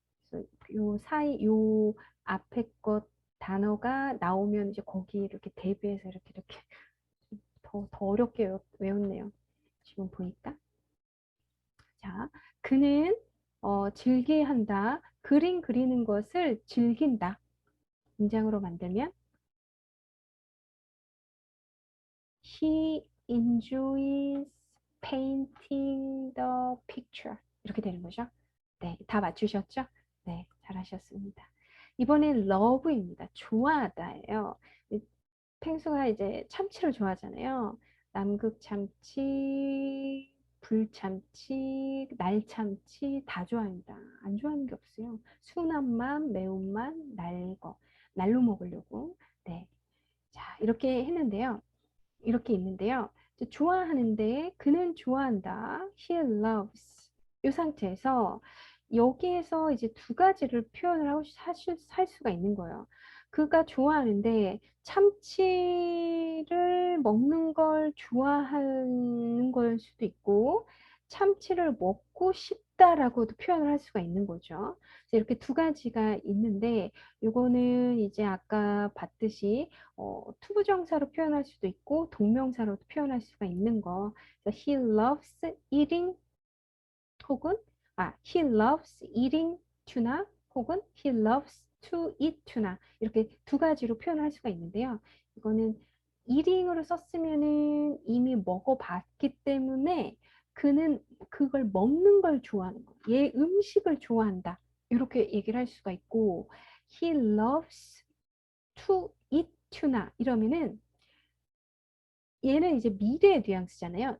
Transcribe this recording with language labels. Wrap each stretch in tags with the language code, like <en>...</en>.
<ko>그래서 요 앞에 것 단어가 나오면 이제 거기 이렇게 대비해서 이렇게 더 어렵게 외웠네요. 지금 보니까. 자, 그는 즐겨한다. 그림 그리는 것을 즐긴다. 문장으로 만들면</ko> <en>He enjoys painting the picture.</en> <ko>이렇게 되는 거죠. 네, 다 맞추셨죠? 네, 잘하셨습니다. 이번엔 love입니다. 좋아하다예요. 펭수가 이제 참치를 좋아하잖아요. 남극 참치, 불참치, 날참치 다 좋아합니다. 안 좋아하는 게 없어요. 순한 맛, 매운맛, 날거. 날로 먹으려고. 네. 자, 이렇게 했는데요. 이렇게 있는데요. 좋아하는데 그는 좋아한다.</ko> <en>He loves.</en> <ko>이 상태에서 여기에서 이제 두 가지를 표현을 할 수가 있는 거예요. 그가 좋아하는데 참치를 먹는 걸 좋아하는 걸 수도 있고 참치를 먹고 싶다라고도 표현을 할 수가 있는 거죠. 그래서 이렇게 두 가지가 있는데 이거는 이제 아까 봤듯이 투부정사로 표현할 수도 있고 동명사로도 표현할 수가 있는 거. 그래서</ko> <en>he loves eating 혹은 he loves eating tuna 혹은 he loves to eat tuna</en> <ko>이렇게 두 가지로 표현할 수가 있는데요. 이거는 eating으로 썼으면은 이미 먹어봤기 때문에 그는 그걸 먹는 걸 좋아하는 거. 얘 음식을 좋아한다. 이렇게 얘기를 할 수가 있고</ko> <en>he loves to eat tuna</en> <ko>이러면은 얘는 이제 미래의 뉘앙스잖아요.</ko>